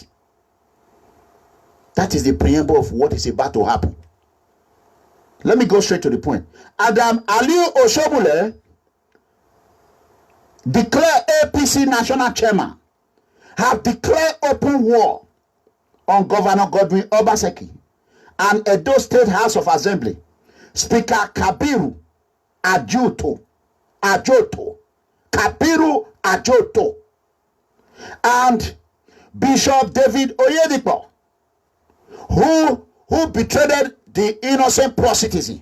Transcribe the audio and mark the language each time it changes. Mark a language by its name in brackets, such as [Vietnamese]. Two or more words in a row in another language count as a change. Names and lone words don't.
[English] That is the preamble of what is about to happen. Let me go straight to the point. Adam Aliu Oshobule declared APC national chairman have declared open war on Governor Godwin Obaseki and Edo State House of Assembly Speaker Kabiru Ajoto, Kabiru Ajoto, and Bishop David Oyedepo, who betrayed the innocent poor citizen.